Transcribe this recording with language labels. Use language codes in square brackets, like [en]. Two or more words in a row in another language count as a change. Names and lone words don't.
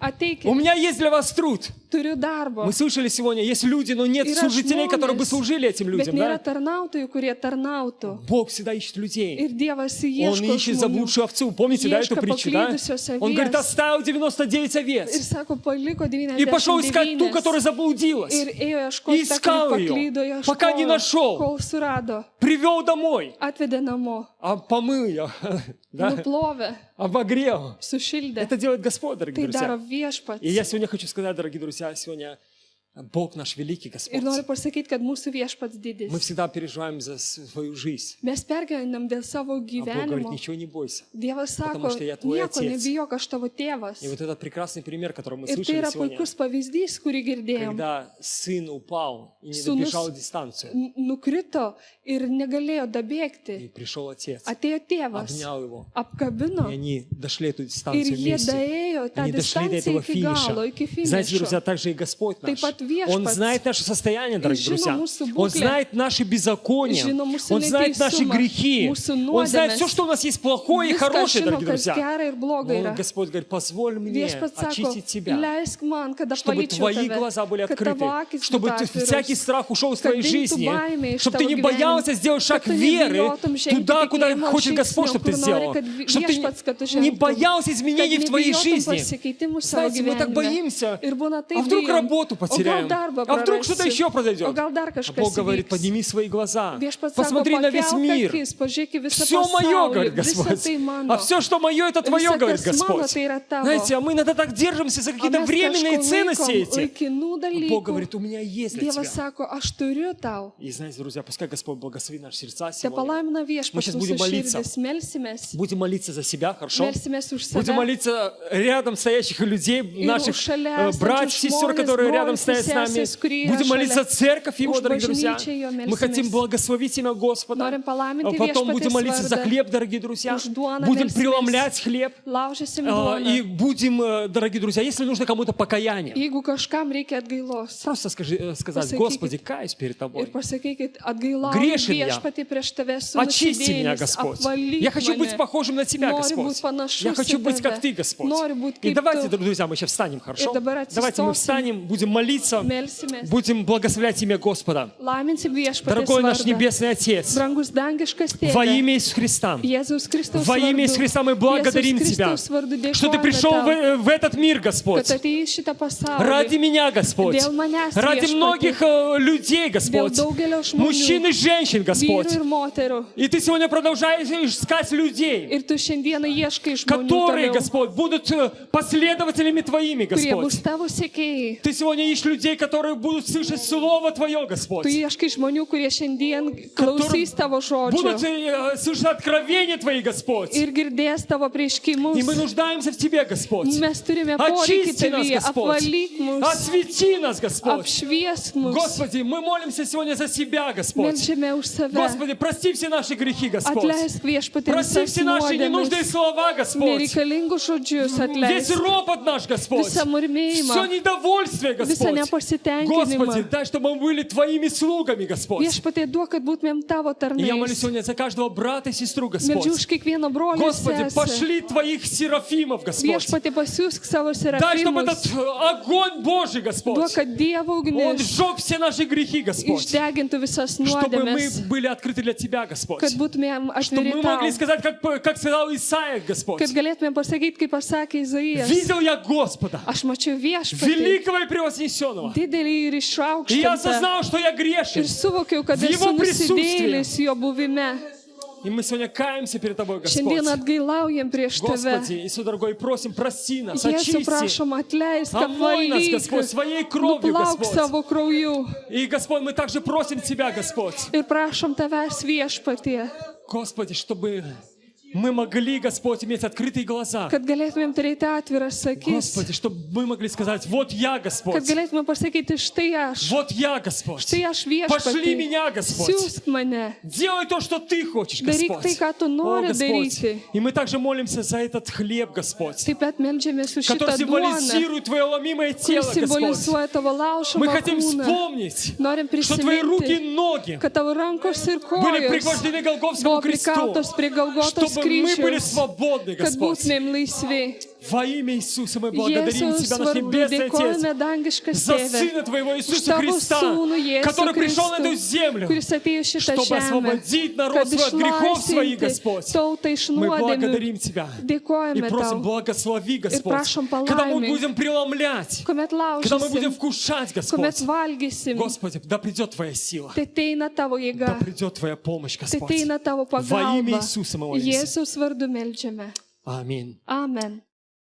[lt] Ateikit, [ru] меня есть для вас труд. [lt] turiu darbo. [ru] Мы слышали сегодня, есть люди, но нет [lt] Yra [ru] служителей, которые бы [lt] žmonės, [ru] служили этим [lt] bet [ru] людям. [lt] nėra [ru] Да? [lt] tarnautojų, kurie tarnautų. [ru] Бог всегда ищет людей. [lt] Ir Dievas [ru] Он [lt] ieško [ru] ищет [lt] žmonių. [ru] заблудшую овцу. Помните, да, эту [lt] Ieško [ru] притчу, да? [lt] paklydusios [ru] Он говорит, [lt] avies. [ru] оставил 99 [lt] Ir [ru] овец [lt] sako, paliko [ru] и пошел искать ту, [lt] 99. [ru] которая заблудилась. [lt] Ir ėjo ieškoti, [ru] Искал ее, пока не нашел. [lt] kol surado. [ru] Привел домой, [lt] Atvedė namo, [ru] помыл ее, да? [lt] nuplovė, [ru] Обогрел. [lt] sušildė. [ru] Это делает Господь, дорогие [lt] Tai daro [ru] друзья. [lt] viešpats. [ru] И я сегодня хочу сказать, дорогие друзья, сегодня Бог наш великий Господь. [lt] Ir noriu pasakyti, kad mūsų viešpats [ru] Мы [lt] didis. [ru] всегда переживаем за свою жизнь. [lt] Mes pergyvenam dėl savo [ru] А Бог говорит, [lt] gyvenimo. [ru] ничего не бойся. [lt] Dievas [ru] Потому [lt] sako, [ru] что я твой [lt] nieko [ru] отец. [lt] nebijok, aš tavo tėvas. [ru] И вот этот прекрасный пример, который мы [lt] Ir tai [ru] слышали [lt] yra [ru] сегодня, [lt] puikus pavyzdys, kurį girdėjom. [ru] когда сын упал и не [lt] Sūnus [ru] добежал дистанцию, [lt] nukrito ir negalėjo [ru] и [lt] dabėgti. [ru] пришел отец, [lt] Atėjo tėvas, [ru] обнял его, [lt] apkabino [ru] и они дошли эту [lt] ir [ru] дистанцию [lt] jie [ru] вместе. [lt] daėjo tą [ru] Они дошли до [lt] distanciją [ru] этого [lt] iki galo, [ru] финиша. [lt] iki [ru] Знаете, друзья, [lt] finišo. [ru] также и Господь наш. [lt] Taip pat viešpats. [ru] Он знает наше состояние, дорогие [lt] žino [ru] друзья. [lt] mūsų [ru] Он [lt] būklę. [ru] знает наши беззакония. [lt] Žino mūsų [ru] Он знает наши [lt] neteisumą, [ru] грехи. [lt] mūsų [ru] Он знает [lt] nuodėmes. [ru] все, что у нас есть плохое и [lt] Viską [ru] хорошее, [lt] žino, [ru] дорогие [lt] kas [ru] друзья. [lt] gera ir bloga [ru] Но [lt] yra. [ru] Господь говорит, позволь мне [lt] Viešpats sako, [ru] очистить тебя, [lt] leisk man, kad [ru] чтобы [lt] apvalyčiau [ru] твои [lt] tave, [ru] глаза были [lt] kad tavo [ru] открыты, [lt] akis [ru] чтобы [lt] būtų [ru] всякий [lt] atviros, [ru] страх ушел из [lt] kad [ru] твоей [lt] dingtų [ru] жизни, [lt] baimė iš [ru] чтобы ты [lt] tavo [ru] не [lt] gyvenimo, [ru] боялся сделать шаг [lt] kad tu [ru] веры [lt] nebijotum žengti [ru] туда, куда [lt] tikėjimo [ru] хочет Господь, [lt] žingsnio, [ru] чтобы ты [lt] kur [ru] сделал, [lt] nori, kad [ru] чтобы [lt] viešpats, kad tu [ru] ты не [lt] žengtum, [ru] боялся изменений [lt] kad [ru] в твоей [lt] nebijotum [ru] жизни. [lt] pasikeitimų savo [ru] Знаете, мы так [lt] gyvenime. [ru] боимся, [lt] Ir būna [ru] а [lt] taip [ru] вдруг [lt] bijom, [ru] работу [lt] o gal [ru] потеряем, [lt] darbą [ru] а вдруг что-то [lt] prarasiu, [ru] еще произойдет. [lt] o gal dar [ru] А [lt] kažkas [ru] Бог говорит, [lt] įvyks. [ru] подними свои глаза, [lt] Viešpats sako, [ru] посмотри на весь [lt] pakelk [ru] мир. [lt] akis, pažiūrėk į visą [ru] Все мое, [lt] pasaulį, [ru] говорит [lt] visa [ru] Господь. [lt] tai mano. [ru] А все, что мое, это твое, [lt] Visa, [ru] говорит [lt] kas mano, [ru] Господь. [lt] tai yra tavo. [ru] Знаете, а мы иногда так держимся за [lt] O [ru] какие-то [lt] mes [ru] временные [lt] kažko [ru] ценности [lt] laikom [ru] эти. [lt] laikinų [ru] А [lt] dalykų. [ru] Бог говорит, у меня есть для [lt] Dievas [ru] тебя. [lt] sako, aš turiu tau. [ru] И знаете, друзья, пускай Господь благословит наши сердца [lt] Te [ru] сегодня. [lt] palaimina [ru] Мы [lt] viešpats [ru] сейчас [lt] mūsų [ru] будем молиться. [lt] širdis. Melsimės. [ru] Будем молиться за себя, хорошо? [lt] Melsimės už [ru] Будем [lt] save. [ru] молиться рядом стоящих людей, наших [lt] už šalia [ru] братьев, [lt] esančius [ru] сестер, [lt] žmones, [ru] которые [lt] brolius [ru] рядом [lt] ir [ru] стоят с нами. [lt] seseris, kurie yra [ru] Будем молиться [lt] šalia. [ru] церковь Его, [lt] Už [ru] дорогие друзья. [lt] bažnyčią Jo [ru] Мы хотим [lt] melsimės. [ru] благословить имя Господа. [lt] Norim palaiminti [ru] Потом будем [lt] viešpaties [ru] молиться за [lt] vardą. [ru] хлеб, дорогие друзья. [lt] Už duoną [ru] Будем [lt] melsimės. [ru] преломлять хлеб. [lt] Laužysim [ru] И [lt] duoną. [ru] будем, дорогие друзья, если нужно кому-то покаяние, [lt] Jeigu kažkam reikia atgailos. [ru] просто сказать, [lt] Pasakykit. [ru] Господи, каюсь перед [lt] Ir [ru] Тобой. [lt] pasakykit, atgailauju [ru] Грешен я. [lt] viešpatį prieš tave su [ru] Очисти меня, [lt] nusidėjėlis, [ru] Господь. [lt] apvalyk [ru] Я хочу быть [lt] mane. [ru] похожим на Тебя, [lt] Noriu [ru] Господь. [lt] būt panašus [ru] Я хочу [lt] į [ru] быть [lt] tave. [ru] как Ты, Господь. [lt] Noriu būt [ru] И [lt] kaip [ru] давайте, [lt] tu. [ru] друзья, мы сейчас встанем, хорошо? [lt] dabar [ru] Давайте мы [lt] atsistosim. [ru] встанем, будем молиться. молиться, [lt] Melsimės. [ru] будем благословлять имя Господа. [lt] Laiminsim viešpatės [ru] Дорогой наш [lt] vardą. [ru] Небесный Отец, [lt] Brangus dangiškas [ru] во [lt] tėve. [ru] имя Иисуса Христа, [lt] Jėzaus Kristaus [ru] во имя Иисуса [lt] vardu. [ru] Христа мы благодарим [lt] Jėzaus [ru] Тебя, [lt] Kristaus vardu [ru] что Ты [lt] dėkojame [ru] пришел [lt] tau, [ru] в этот мир, Господь, [lt] kad atėjai į šitą pasaulį. [ru] ради меня, Господь, [lt] Dėl manęs [ru] ради [lt] viešpatie. [ru] многих людей, [lt] Dėl [ru] Господь, [lt] daugelio žmonių. [ru] мужчин и женщин, [lt] Vyrų [ru] Господь. [lt] ir moterų. [ru] И Ты сегодня продолжаешь искать людей, [lt] Ir tu šiandieną ieškai žmonių, [ru] которые, [lt] toliau, [ru] Господь, будут последователями Твоими, [lt] kurie [ru] Господь. [lt] bus tavo sekėjai. [ru] Ты сегодня ищешь людей, которые будут слышать Слово Твое, Господь. [lt] Tu ieškai žmonių, kurie šiandien klausys tavo [ru] Будут [lt] žodžio [ru] слышать откровения Твои, Господь. [lt] ir girdės tavo [ru] И мы [lt] prieškimus. [ru] нуждаемся в Тебе, Господь. [lt] Mes turime poreikį [ru] Очисти нас, [lt] tavyje, [ru] Господь. [lt] apvalyk mus, [ru] Освети нас, Господь. [lt] apšviesk mus. [ru] Господи, мы молимся сегодня за себя, Господь. [lt] Melčiame už save. [ru] Господи, прости все наши грехи, Господь. [lt] Atleisk viešpatį [ru] Прости [lt] visas [ru] все наши ненужные [lt] nuodėmes, [ru] слова, Господь. [lt] nereikalingus žodžius [ru] Весь [lt] atleisk, [ru] ропот наш, Господь. [lt] visą murmėjimą, [ru] Все недовольствие, [lt] visą [ru] Господь. [lt] nepasitenkinimą. [ru] Господи, дай, чтобы мы были Твоими слугами, Господь. [lt] Viešpatie duok, kad būtumėm tavo [ru] И я молюсь [lt] tarnais. [ru] сегодня за каждого брата и сестру, [lt] Meldžiu [ru] Господь. [lt] už kiekvieno brolį ir [ru] Господи, [lt] sesę. [ru] пошли Твоих серафимов, Господь. [lt] Viešpatie pasiūsk savo [ru] Дай, чтобы [lt] serafimus. [ru] этот огонь Божий, Господь, [lt] Duok, kad Dievo [ru] Он [lt] ugnis [ru] сжег все наши грехи, Господь. [lt] išdegintų visas [ru] Чтобы мы [lt] nuodėmes, [ru] были открыты для Тебя, Господь. [lt] kad būtumėm [ru] Чтобы [lt] atviri [ru] мы могли [lt] tau, [ru] сказать, как сказал Исаия, Господь. [lt] kad galėtumėm pasakyti, kaip pasakė Izaijas. [ru] Видел я Господа, [lt] Aš mačiau viešpatį, [ru] великого и превознесенного. [lt] didelį ir [ru] И я [lt] išaukštintą. [ru] осознал, что я грешен. [lt] Ir suvokiau, kad [ru] В [lt] esu [ru] Его [lt] nusidėlis jo buvime. [ru] И мы сегодня каемся перед Тобой, Господь. [lt] Šiandien atgailaujam prieš tave. [ru] Господи, Иисус дорогой, просим, прости нас, [lt] Jėzų [ru] очисти. [lt] prašom atleisk, [ru] Омой нас, [lt] apvalyk, [ru] Господь, своей кровью, [lt] nuplauk [ru] Господь. [lt] savo krauju. [ru] И, Господь, мы также просим Тебя, Господь. [lt] Ir prašom tavęs viešpatie, [ru] Господи, чтобы мы могли, Господь, иметь открытые глаза. [lt] kad galėtumėm turėti atviras akis, [ru] Господи, чтобы мы могли сказать, вот я, [lt] kad [ru] Господь. [lt] galėtumėm pasakyti, štai aš, [ru] Вот я, Господь. [lt] štai aš [ru] Пошли [lt] viešpatie, [ru] меня, Господь. [lt] siūsk mane, [ru] Делай то, что Ты хочешь, [lt] daryk [ru] Господь. [lt] tai, ką tu [ru] О, [lt] nori [ru] Господь. [lt] daryti. [ru] И мы также молимся за этот хлеб, Господь, [lt] Taip pat meldžiamės už [ru] который [lt] šitą duoną, [ru] символизирует Твое ломимое [lt] kuris [ru] тело, Господь. [lt] simbolizuoja tavo [ru] Мы [lt] laužomą [ru] хотим [lt] kūną. [ru] вспомнить, [lt] Norim [ru] что Твои руки и [lt] prisiminti, [ru] ноги [lt] kad tavo rankos ir [ru] были [lt] kojos [ru] пригвождены к Голгофскому [lt] buvo [ru] кресту, [lt] prikaltos prie Galgotos [ru] чтобы мы были [lt] kryžiaus, [ru] свободны, [lt] kad [ru] Господь. [lt] būtumėm laisvi. [ru] Во имя Иисуса мы благодарим [lt] Jėzaus [ru] Тебя, наш [lt] vardu [ru] Небесный Отец, [lt] dėkojame dangiškas [ru] за [lt] Tėve, [ru] Сына Твоего [lt] už [ru] Иисуса [lt] tavo [ru] Христа, [lt] sūnų Jėzų [ru] который пришел на эту [lt] Kristų, [ru] землю, [lt] kuris atėjo į šitą [ru] чтобы [lt] žemę, [ru] освободить народ [lt] kad [ru] свой от грехов своих, [lt] išlaisvinti [ru] Господь. [lt] tautą iš [ru] Мы [lt] nuodėmių. [ru] благодарим Тебя и [lt] Dėkojame [ru] просим, [lt] tau, [ru] благослови, Господь, [lt] prašom [ru] когда мы [lt] palaimink, [ru] будем преломлять, [lt] kuomet [ru] когда мы будем [lt] laužysim, [ru] вкушать, [lt] kuomet [ru] Господь. [lt] valgysim, [ru] Господи, да придет Твоя сила, [lt] tai ateina tavo [ru] да [lt] jėga, [ru] придет Твоя помощь, [lt] tai [ru] Господь. [lt] ateina tavo [ru] Во имя [lt] pagalba. [ru] Иисуса мы молимся. [lt] Jėzaus vardu meldžiame. [ru] Аминь. [lt] Amen.